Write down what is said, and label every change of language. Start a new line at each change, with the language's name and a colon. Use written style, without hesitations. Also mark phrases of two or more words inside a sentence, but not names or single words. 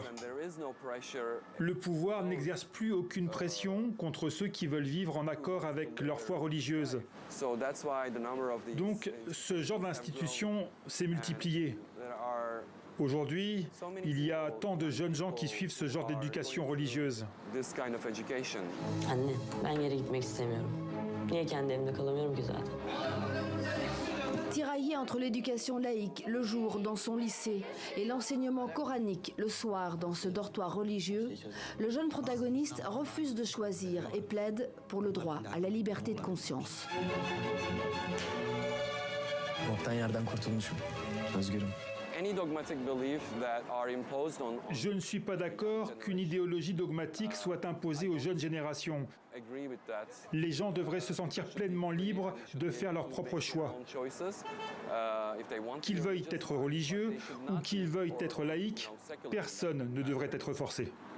French: Le pouvoir n'exerce plus aucune pression contre ceux qui veulent vivre en accord avec leur foi religieuse. Donc, ce genre d'institution s'est multiplié. Aujourd'hui, il y a tant de jeunes gens qui suivent ce genre d'éducation religieuse.
Turkish: Anne, ben yere gitmek istemiyorum. Niye kendi evimde kalamıyorum ki zaten?
French: Tiraillé entre l'éducation laïque le jour dans son lycée et l'enseignement coranique le soir dans ce dortoir religieux, le jeune protagoniste refuse de choisir et plaide pour le droit à la liberté de conscience.
Turkish: Boktan yerden kurtulmuşum. Özgürüm.
French: Je ne suis pas d'accord qu'une idéologie dogmatique soit imposée aux jeunes générations. Les gens devraient se sentir pleinement libres de faire leur propre choix. Qu'ils veuillent être religieux ou qu'ils veuillent être laïcs, personne ne devrait être forcé.